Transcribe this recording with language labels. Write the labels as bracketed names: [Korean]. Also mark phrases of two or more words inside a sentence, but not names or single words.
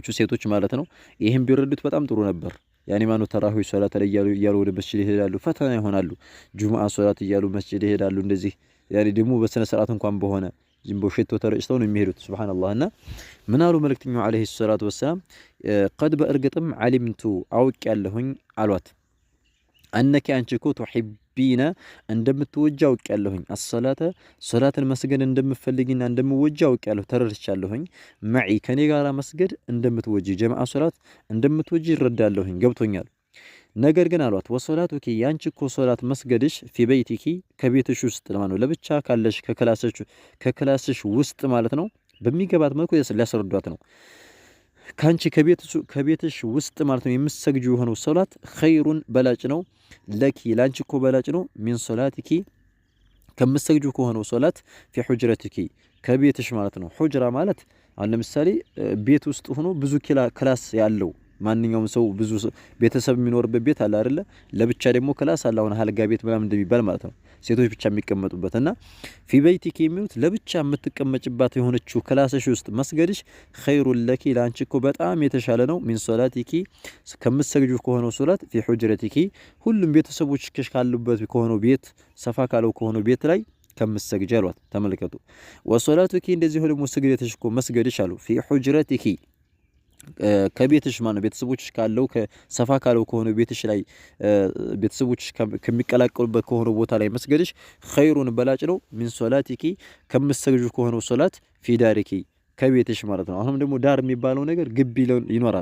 [Amharic] ሴቶች ማለት ነው ይሄን ቢረዱት በጣም ጥሩ ነበር ያኒ ማኑ ተራዊህ ሶላት ላይ ያሉ ወደ መስጂድ ይሄዳሉ ፈተና ይሆናሉ ጁሙአ ሶላት ይያሉ መስጂድ ይሄዳሉ እንደዚህ ያኒ ደግሞ በስነ ስርዓት እንኳን በሆነ ዝም ብሎ ሸቶ ተረጭተው ነው የሚሄዱት ሱብሃንአላህ እና ምናሉ መልእክተኛው [Arabic] عليه الصلاة والسلام [Amharic] قد በእርግጥም علمت አውቅ ያለሁኝ አሏት [Arabic] أنك أنت كنت تحبين [Amharic] እንደምትወጂ አውቅ ያለሁኝ ሶላትን መስገድ እንደምፈልጊና እንደምወጂ አውቅ ያለሁ ተረድቻለሁኝ معي ከኔ ጋራ መስገድ እንደምትወጂ ጀማዓ ሶላት እንደምትወጂ ይረዳለሁኝ ገብቶኛል ነገር ግን አሏት ወሶላቱኪ ያንቺ እኮ ሶላት መስገድሽ [Arabic] في بيتك [Amharic] ከቤትሽ ውስጥ ለማን ነው ለብቻ ካለሽ ከክላስሽ ውስጥ ማለት ነው በሚገባት መልኩ ሊያስረዷት ነው ካንቺ ከቤትሽ ውስጥ ማለት ነው የምትሰግጂው የሆነው ሶላት ኸይሩን በላጭ ነው ለኪ ላንቺ እኮ በላጭ ነው [Arabic] من صلاتك [Amharic] ከምትሰግጂው ከሆነው ሶላት [Arabic] في حجرتك [Amharic] ከቤትሽ ማለት ነው ሁጅራ ማለት አሁን ለምሳሌ ቤት ውስጥ ሆኖ ብዙ ክላስ ያለው ማንኛውም ሰው ብዙ ቤተሰብ የሚኖርበት ቤት አለ አይደለ ለብቻ ደግሞ ክላስ አለ አሁን አልጋ ቤት ምናምን እንደሚባል ማለት ነው ሴቶች ብቻ የሚቀመጡበትና [Arabic] في بيتك [Amharic] የሚሉት ለብቻ የምትቀመጭባት የሆነችው ክላስሽ ውስጥ መስገድሽ [Arabic] خير لك [Amharic] ላንቺ እኮ በጣም የተሻለ ነው [Arabic] من صلاتك [Amharic] ከምትሰግጂው ከሆነው ሶላት [Arabic] في حجرتك [Amharic] ሁሉም ቤተሰቦች ካሉበት ከሆነው ቤት ሰፋ ካለው ከሆነው ቤት ላይ ከምትሰግጂ አሏት ተመልከቱ ወሶላቱኪ እንደዚህ ደግሞ ስግደትሽ እኮ መስገድሽ አሉ [Arabic] في حجرتك [Amharic] ከቤትሽ ማለት ቤተሰቦችሽ ካለው ከሰፋ ካለው ከሆነ ቤትሽ ላይ ቤተሰቦችሽ ከሚቀላቀሉበት ከሆነ ቦታ ላይ መስገድሽ ኸይሩን በላጭ ነው [Arabic] من صلاتك [Amharic] ከምትሰግጁ ከሆነው ሶላት [Arabic] في دارك [Amharic] ከቤትሽ ማለት ነው አሁንም ደግሞ ዳር የሚባለው ነገር ግቢ ይኖራል